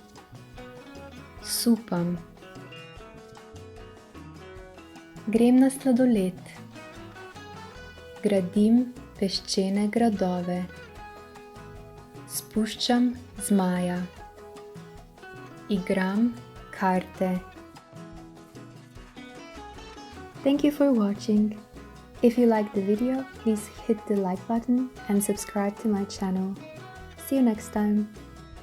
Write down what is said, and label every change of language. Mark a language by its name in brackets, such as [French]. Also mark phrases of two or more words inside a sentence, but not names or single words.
[Slovenian] Supam. Grem na sladoled. Gradim peščene gradove. Spuščam zmaja. Igram karte. [English] Thank you for watching. If you liked the video, please hit the like button and subscribe to my channel. See you next time.